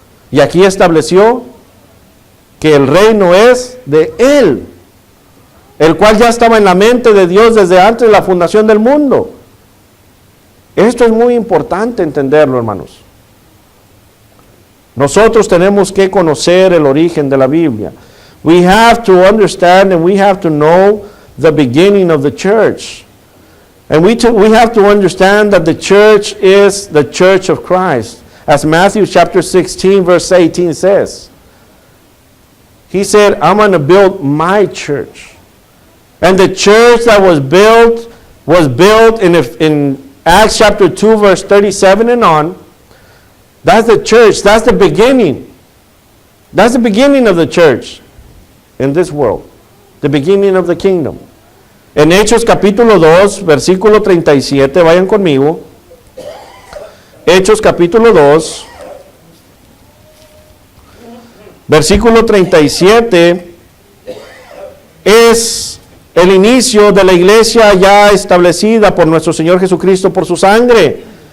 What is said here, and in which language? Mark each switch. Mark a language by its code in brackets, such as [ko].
[es] Y aquí estableció que el reino es de Él, el cual ya estaba en la mente de Dios desde antes de la fundación del mundo. Esto es muy importante entenderlo, hermanos. Nosotros tenemos que conocer el origen de la Biblia. [en] We have to understand and we have to know the beginning of the church. And we have to understand that the church is the church of Christ. As Matthew chapter 16 verse 18 says. He said, I'm going to build my church. And the church that was built in Acts chapter 2 verse 37 and on. That's the church. That's the beginning. That's the beginning of the church in this world. The beginning of the kingdom. [es] En Hechos capítulo 2, versículo 37, vayan conmigo. Hechos capítulo 2, versículo 37, es el inicio de la iglesia ya establecida por nuestro Señor Jesucristo por su sangre.